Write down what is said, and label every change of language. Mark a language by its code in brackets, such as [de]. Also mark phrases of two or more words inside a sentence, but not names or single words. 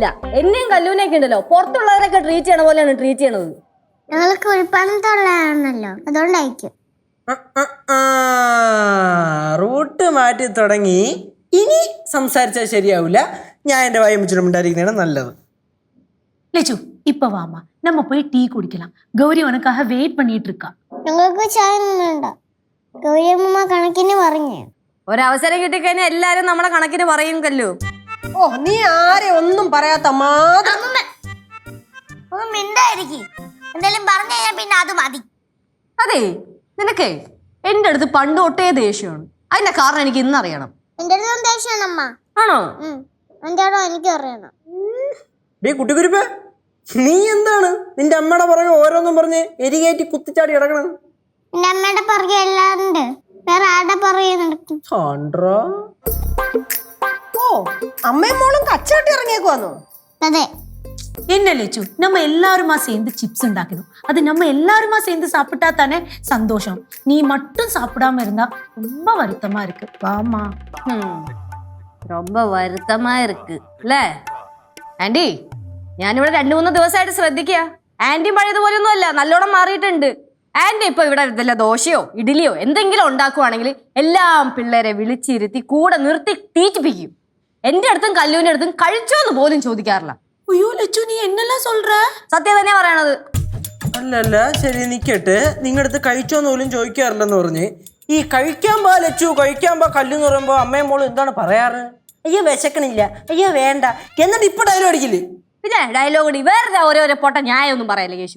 [ml] എന്നെയും കല്ലൂനെയൊക്കെ ഉണ്ടല്ലോ പുറത്തുള്ളവരൊക്കെ ട്രീറ്റ് ചെയ്യണ പോലെയാണ് ട്രീറ്റ് ചെയ്യണത്. ഞങ്ങൾക്ക് ഉൾപ്പണത്തുള്ളതാണല്ലോ, അതുകൊണ്ടായിരിക്കും. റൂട്ട് മാറ്റി തുടങ്ങി. ഇനി സംസാരിച്ചാൽ ശരിയാവില്ല. ഞാൻ എന്റെ വായ മുച്ചിട്ടുണ്ടായിരിക്കുന്നതാണ് നല്ലത്. [ta] லெச்சு இப்ப வாமா, நம்ம போய் டீ குடிக்கலாம். கௌரி உனக்காக வெயிட் பண்ணிட்டு இருக்கா. [ml] ഞങ്ങൾക്ക് ചായ ഒന്നും വേണ്ട. ഗൗരിയമ്മ കണക്കിന് പറഞ്ഞേ. ഒരവസരം കിട്ടിക്കഴിഞ്ഞാൽ എല്ലാരും നമ്മളെ കണക്കിന് പറയും കല്ലു. ഓ, നീ ആരെ ഒന്നും പറയാത്ത മാത്രം. ഒന്ന് മിണ്ടായിരിക്കും. എന്തെങ്കിലും പറഞ്ഞു കഴിഞ്ഞാൽ പിന്നെ അത് മതി. അതെ, നിനക്കേ എന്റെ അടുത്ത് പണ്ട് തൊട്ടേ ദേഷ്യമാണ്. അതിന്റെ കാരണം എനിക്ക് ഇന്ന് അറിയണം. എന്റെ അടുത്ത് ദേഷ്യമാണ് അമ്മ. ആണോ? എന്റെ ആടോ എനിക്ക് അറിയണം. ഡേ കുട്ടിക്കുരിപ്പേ, നീ എന്താണ് നിന്റെ അമ്മയുടെ പുറകെ ഓരോന്നും പറഞ്ഞ് എരികേറ്റി കുത്തിച്ചാടി കിടക്കണത്? എന്റെ അമ്മയുടെ പുറകെ എല്ലാണ്ട്, വേറെ ആരുടെ പുറകെ നടക്കും? ഓ, അമ്മയും മോളും കച്ചവട്ടി ഇറങ്ങിയേക്കുവാന്നോ? അതെ. [ta] என்ன லெச்சு, நம்ம எல்லாருமா சேர்ந்து சிப்ஸ் உண்டாக்கணும். அது நம்ம எல்லாருமா சேர்ந்து சாப்பிட்டா தானே சந்தோஷம். நீ மட்டும் சாப்பிடாம இருந்தா ரொம்ப வருத்தமா இருக்கு. வாமா. ரொம்ப வருத்தமா இருக்கு [ml] അല്ലേ ആന്റി? ഞാനിവിടെ 2-3 ദിവസമായിട്ട് ശ്രദ്ധിക്കുക. ആന്റി പഴയതുപോലെയൊന്നും അല്ല, നല്ലോണം മാറിയിട്ടുണ്ട്. ആന്റി ഇപ്പൊ ഇവിടെ വല്ല ദോശയോ ഇഡ്ഡലിയോ എന്തെങ്കിലും ഉണ്ടാക്കുവാണെങ്കിൽ എല്ലാം പിള്ളേരെ വിളിച്ചിരുത്തി കൂടെ നിർത്തി ടീച്ചിപ്പിക്കും. എന്റെ അടുത്തും കല്ലൂവിന്റെ അടുത്തും കഴിച്ചോന്ന് പോലും ചോദിക്കാറില്ല. [ta] ஐயோ லெச்சு, நீ என்னெல்லாம் சொல்ற? [ml] സത്യം തന്നെ പറയണത്. അല്ലല്ല, ശരി നിക്കട്ടെ. നിങ്ങളുടെ അടുത്ത് കഴിച്ചോന്ന് പോലും ചോദിക്കാറില്ലെന്ന് പറഞ്ഞ് ഈ കഴിക്കാൻ പാ ലച്ചു, കഴിക്കാൻ പാ കല്ലെന്ന് പറയുമ്പോ അമ്മയും മോളും എന്താണ് പറയാറ്? അയ്യോ വിശക്കണില്ല, അയ്യോ വേണ്ട, എന്നിട്ട് ഇപ്പൊ ഡയലോഗ് അടിക്കില്ലേ? പിന്നെ ഡയലോഗ് അടി, വേറെ ഓരോരോ പൊട്ട ന്യായം ഒന്നും പറയല്ലേ യേശു.